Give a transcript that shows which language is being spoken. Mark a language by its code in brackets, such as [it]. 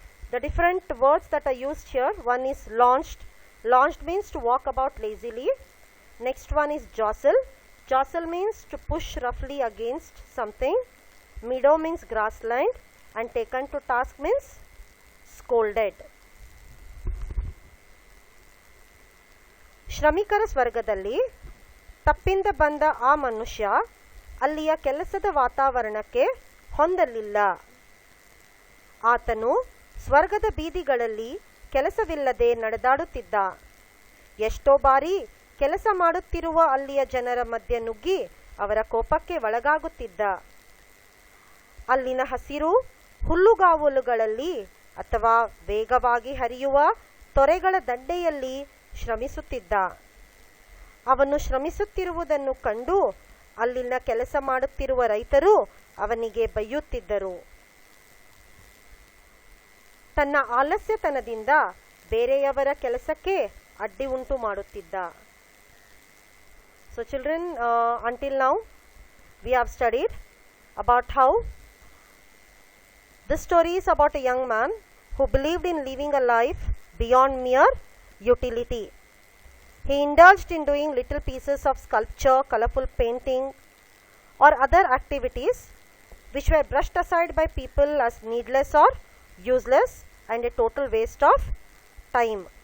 [en] The different words that are used here, one is launched. Launched means to walk about lazily. Next one is jostle. Jostle means to push roughly against something. Meadow means grassland, and taken to task means scolded. [kn] ಶ್ರಮಿಕರ ಸ್ವರ್ಗದಲ್ಲಿ ತಪ್ಪಿಂದ ಬಂದ ಆ ಮನುಷ್ಯ ಅಲ್ಲಿಯ ಕೆಲಸದ ವಾತಾವರಣಕ್ಕೆ ಹೊಂದಲಿಲ್ಲ. ಆತನು ಸ್ವರ್ಗದ ಬೀದಿಗಳಲ್ಲಿ ಕೆಲಸವಿಲ್ಲದೆ ನಡೆದಾಡುತ್ತಿದ್ದ. ಎಷ್ಟೋ ಬಾರಿ ಕೆಲಸ ಮಾಡುತ್ತಿರುವ ಅಲ್ಲಿಯ ಜನರ ಮಧ್ಯೆ ನುಗ್ಗಿ ಅವರ ಕೋಪಕ್ಕೆ ಒಳಗಾಗುತ್ತಿದ್ದ. ಅಲ್ಲಿನ ಹಸಿರು ಹುಲ್ಲುಗಾವಲುಗಳಲ್ಲಿ ಅಥವಾ ವೇಗವಾಗಿ ಹರಿಯುವ ತೊರೆಗಳ ದಂಡೆಯಲ್ಲಿ ಶ್ರಮಿಸುತ್ತಿದ್ದ. ಅವನು ಶ್ರಮಿಸುತ್ತಿರುವುದನ್ನು ಕಂಡು ಅಲ್ಲಿನ ಕೆಲಸ ಮಾಡುತ್ತಿರುವ ರೈತರು ಅವನಿಗೆ ಬೈಯುತ್ತಿದ್ದರು. ತನ್ನ ಆಲಸ್ಯತನದಿಂದ ಬೇರೆಯವರ ಕೆಲಸಕ್ಕೆ ಅಡ್ಡಿ ಉಂಟು ಮಾಡುತ್ತಿದ್ದ. [en] So children, until now we have studied about how this story is about a young man who believed in living a life beyond mere utility. He indulged in doing little pieces of sculpture, colorful painting or other activities which were brushed aside by people as needless or useless and a total waste of time.